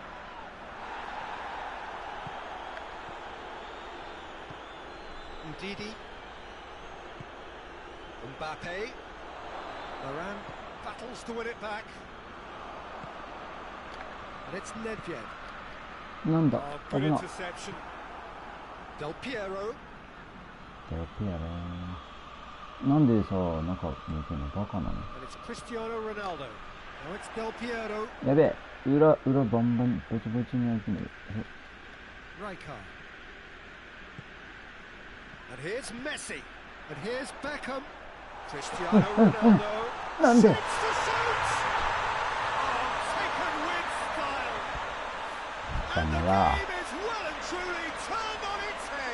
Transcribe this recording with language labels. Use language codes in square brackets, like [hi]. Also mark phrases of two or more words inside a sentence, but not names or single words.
[en] Ndidi. Mbappe. Varane battles to win it back. And it's Nedved. [ja] なんだ [en] Oh, [ja] 危 [en] good [ja] な [en] interception. Del Piero. [ja] デロピアねなんでさ中抜けんのバカなの [en] And it's Cristiano Ronaldo. Now it's Del Piero. [ja] やべえ裏バンバンボチボチに開いてる [en] Rijkaard. And here's Messi. And here's Beckham. Cristiano Ronaldo. [ja] なんで [en] Shoots to shoot. Oh, taken with style. And the game is well and truly turned on its head.